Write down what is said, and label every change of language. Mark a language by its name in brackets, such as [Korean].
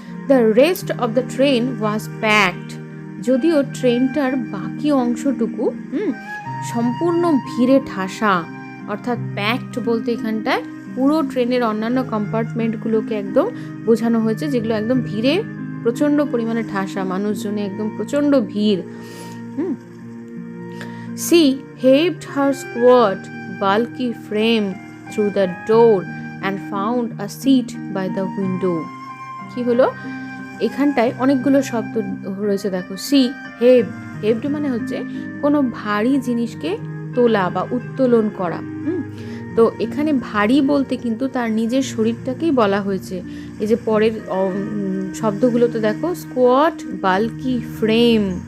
[English] the rest of the train was packed, [Bangla] যদিও ট্রেনটার বাকি অংশটুকু সম্পূর্ণ ভিড়ে ঠাসা, অর্থাৎ প্যাকড বলতে এখানটায় পুরো ট্রেনের অন্যান্য কম্পার্টমেন্টগুলোকে একদম বোঝানো হয়েছে, যেগুলো একদম ভিড়ে প্রচণ্ড পরিমাণে ঠাসা, মানুষজনে একদম প্রচণ্ড ভিড়। [English] She heaved her squat, bulky frame through the door and found a seat by the window. [Bangla] কি হলো, এখানটায় অনেকগুলো শব্দ রয়েছে দেখো। [English] she heaved [Bangla] মানে হচ্ছে কোনো ভারী জিনিসকে তোলা বা উত্তোলন করা। তো এখানে ভারী বলতে কিন্তু তার নিজের শরীরটাকেই বলা হয়েছে। এই যে পরের শব্দগুলো তো দেখো, স্কোয়াট, বাল্কি ফ্রেম।